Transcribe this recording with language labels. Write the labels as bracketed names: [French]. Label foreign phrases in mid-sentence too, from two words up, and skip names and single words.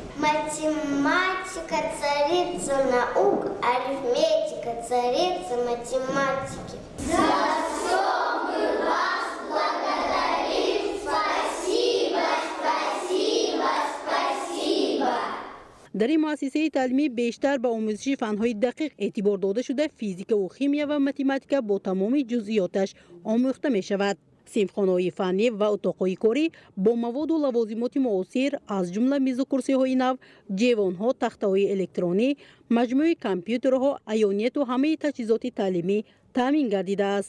[Russian] Математика – царица наук, арифметика – царица математики. За все мы вас благодарим. Спасибо, спасибо, спасибо. [Tajik] Дар ин муассисаи таълимӣ бештар ба омӯзиши фанҳои дақиқ эътибор дода шуда, физика ва химия ва математика бо тамоми ҷузъиёташ омӯхта мешавад. Синфхонаҳои фаннӣ ва утоқҳои корӣ бо мавод ва лавозимоти муосир аз ҷумла миз ва курсиҳои нав, ҷавонҳо, тахтаҳои электронӣ, маҷмӯаи компютерҳо, ионит ва ҳама таҷҳизоти таълимӣ таъмин гардидааст.